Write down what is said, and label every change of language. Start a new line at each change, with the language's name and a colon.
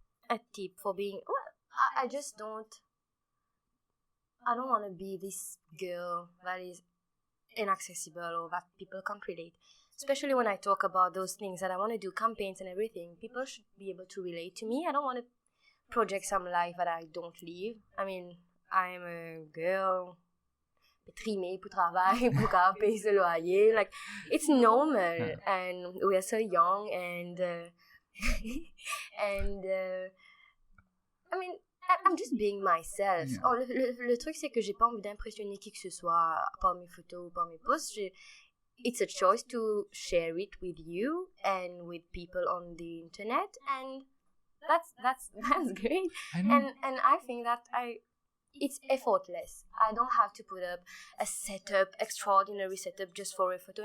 English: A tip for being... Well, I just don't... I don't want to be this girl that is inaccessible or that people can't relate. Especially when I talk about those things that I want to do, campaigns and everything. People should be able to relate to me. I don't want to project some life that I don't live. I mean, I'm a girl,
French: trimée pour travail, pour payer ce loyer.
English: Like, it's normal. And we are so young, and I mean, I'm just being myself. Yeah.
French: Oh, le truc, c'est que j'ai pas envie d'impressionner qui que ce soit par mes photos ou par mes posts.
English: It's a choice to share it with you and with people on the internet, and that's great. And I think that it's effortless. I don't have to put up a setup, extraordinary setup just for a photo.